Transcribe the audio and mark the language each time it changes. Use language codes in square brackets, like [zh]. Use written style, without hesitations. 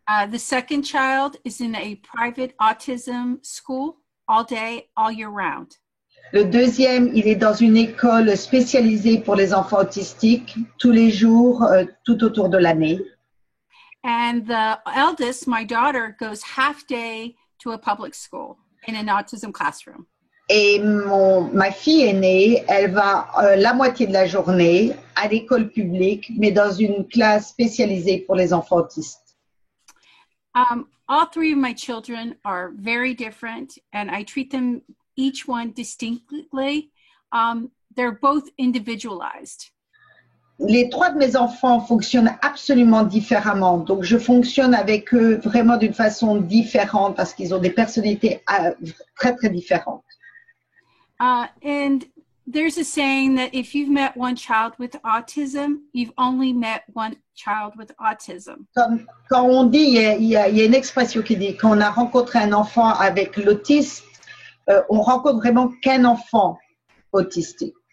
[en] The second child is in a private autism school all day, all year round. [fr] Le deuxième, il est dans une école spécialisée pour les enfants autistiques tous les jours, tout autour de l'année. [en] And the eldest, my daughter, goes half day to a public school in an autism classroom. [fr] Et ma fille aînée, elle va la moitié de la journée à l'école publique, mais dans une classe spécialisée pour les enfants autistes. [en] All three of my children are very different, and I treat them each one distinctly. They're both individualized. [fr] Les trois de mes enfants fonctionnent absolument différemment. Donc, je fonctionne avec eux vraiment d'une façon différente parce qu'ils ont des personnalités très, très différentes. [en] And there's a saying that if you've met one child with autism, you've only met one child with autism. [fr] Comme quand on dit, il y a une expression qui dit qu'on a rencontré un enfant avec l'autisme, on rencontre vraiment qu'un enfant autistique.